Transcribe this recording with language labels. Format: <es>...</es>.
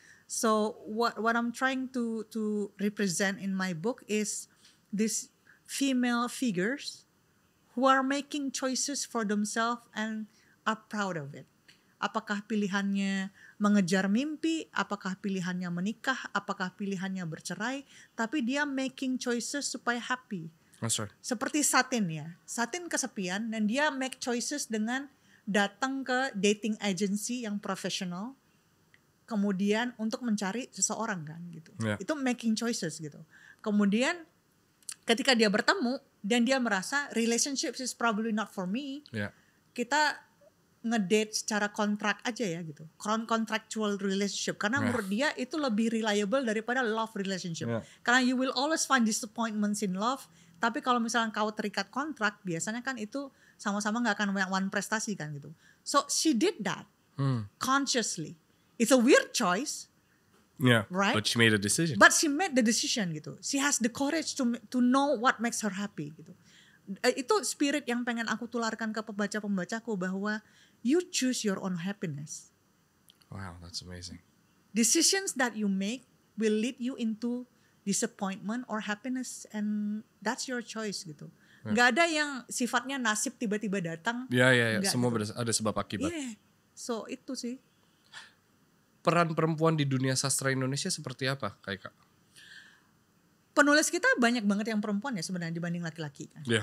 <en>So what I'm trying to represent in my book is these female figures who are making choices for themselves and are proud of it.</en> <id>Apakah pilihannya mengejar mimpi, apakah pilihannya menikah, apakah pilihannya bercerai, tapi dia</id> <en>making choices</en> <id>supaya happy.</id> <en>That's right.</en> <id>Seperti Satin ya. Satin kesepian dan dia</id> <en>make choices</en> <id>dengan datang ke dating agency yang profesional. Kemudian untuk mencari seseorang kan gitu.</id> <en>Yeah.</en> <id>Itu making choices gitu. Kemudian ketika dia bertemu dan dia merasa</id> <en>relationships is probably not for me. Yeah.</en> <id>Kita ngedate secara kontrak aja ya gitu.</id> <en>Contractual relationship.</en> <id>Karena menurut dia itu lebih reliable daripada love relationship.</id> <en>Yeah. Karena you will always find disappointments in love.</en> <id>Tapi kalau misalnya kau terikat kontrak, biasanya kan itu sama-sama gak akan one prestasi kan gitu.</id> <en>So she did that consciously. It's a weird choice. Yeah. Right? But she made a decision. But she made the decision gitu. She has the courage to know what makes her happy gitu.</en> <id>Itu spirit yang pengen aku tularkan ke pembaca-pembacaku bahwa</id> <en>you choose your own happiness. Wow, that's amazing. Decisions that you make will lead you into disappointment or happiness and that's your choice gitu.</en> <id>Gak ada yang sifatnya nasib tiba-tiba datang. Ya. Nggak Semua gitu. ada sebab akibat. Yeah. So itu sih. Peran perempuan di dunia sastra Indonesia seperti apa, Kak? Penulis kita banyak banget yang perempuan ya sebenarnya dibanding laki-laki kan,</id> <en>Yeah,</en>